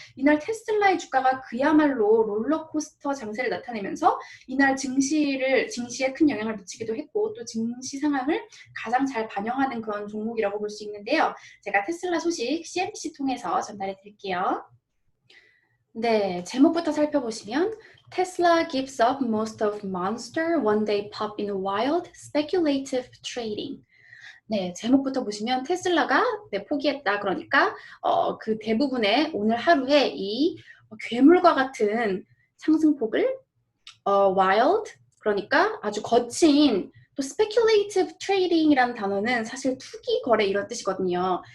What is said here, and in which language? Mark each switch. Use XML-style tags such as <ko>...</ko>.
<ko>이날 테슬라의 주가가 그야말로 롤러코스터 장세를 나타내면서 이날 증시에 큰 영향을 미치기도 했고 또 증시 상황을 가장 잘 반영하는 그런 종목이라고 볼 수 있는데요. 제가 테슬라 소식 CNBC 통해서 전달해 드릴게요. 네, 제목부터 살펴보시면</ko> <en>Tesla gives up most of monster one-day pop in wild speculative trading.</en> <ko>네, 제목부터 보시면 테슬라가 포기했다. 그러니까 그 대부분의 오늘 하루에 이 괴물과 같은 상승폭을 wild, 그러니까 아주 거친 또</ko> <en>speculative trading</en> <ko>이라는 단어는 사실 투기 거래 이런 뜻이거든요.</ko>